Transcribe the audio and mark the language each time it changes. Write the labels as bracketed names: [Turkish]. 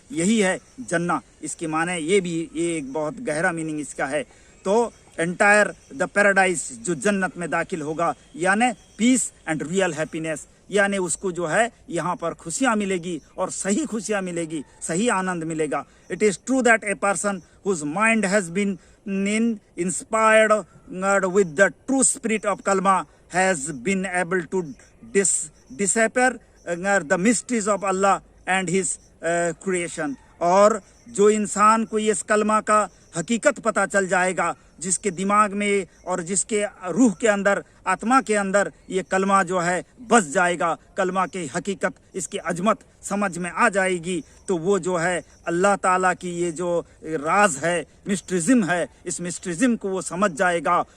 [Hindi] यही है जन्नत। इसके माने ये एक बहुत गहरा मीनिंग इसका है। तो [English] entire the paradise [Hindi] जो जन्नत में दाखिल होगा, यानी [English] peace and real happiness, [Hindi] यानी उसको जो है यहाँ पर खुशियाँ मिलेगी और सही खुशियाँ मिलेगी, सही आनंद मिलेगा। [English] It is true that a person whose mind has been inspired with the true spirit of kalma has been able to decipher the mysteries of Allah and his creation। [Hindi] और जो इंसान को इस कलमा का हकीकत पता चल जाएगा, जिसके दिमाग में और जिसके रूह के अंदर, आत्मा के अंदर ये कलमा जो है बस जाएगा, कलमा की हकीकत, इसकी अजमत समझ में आ जाएगी, तो वो जो है अल्लाह ताला की ये जो राज है, मिस्ट्रिज्म है, इस मिस्ट्रिज्म को वो समझ जाएगा।